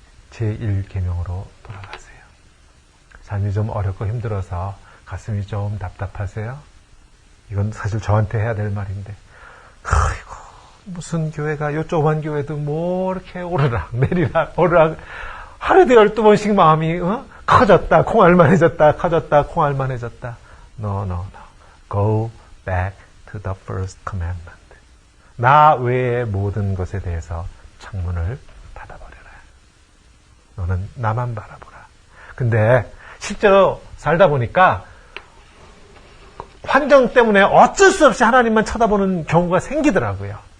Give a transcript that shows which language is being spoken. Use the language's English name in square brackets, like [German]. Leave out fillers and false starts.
[Korean] 제1계명으로 돌아가세요. 삶이 좀 어렵고 힘들어서 가슴이 좀 답답하세요? 이건 사실 저한테 해야 될 말인데, 아이고, 무슨 교회가, 요 조그만 교회도 뭐 이렇게 오르락 내리락 오르락 하루에도 12번씩 마음이 커졌다 콩알만해졌다, 커졌다 콩알만해졌다. [English] No. Go back to the first commandment. [Korean] 나 외의 모든 것에 대해서 창문을 닫아버려라. 너는 나만 바라보라. 근데 실제로 살다 보니까 환경 때문에 어쩔 수 없이 하나님만 쳐다보는 경우가 생기더라고요.